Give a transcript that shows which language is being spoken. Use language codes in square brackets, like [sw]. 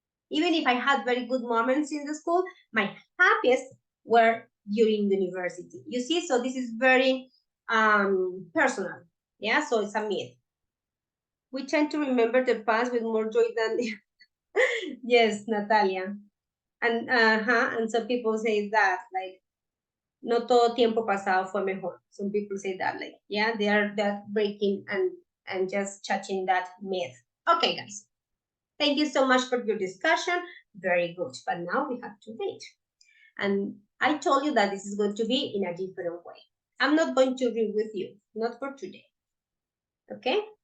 [en] Even if I had very good moments in the school, my happiest were during university. You see, so this is very personal. Yeah, so it's a myth. We tend to remember the past with more joy than the yes, Natalia. And some people say that like [es] no todo tiempo pasado fue mejor. [en] Some people say that like yeah, they're breaking and just touching that myth. Okay, guys. Thank you so much for your discussion. Very good. But now we have to read. And I told you that this is going to be in a different way. I'm not going to read with you, not for today. Okay?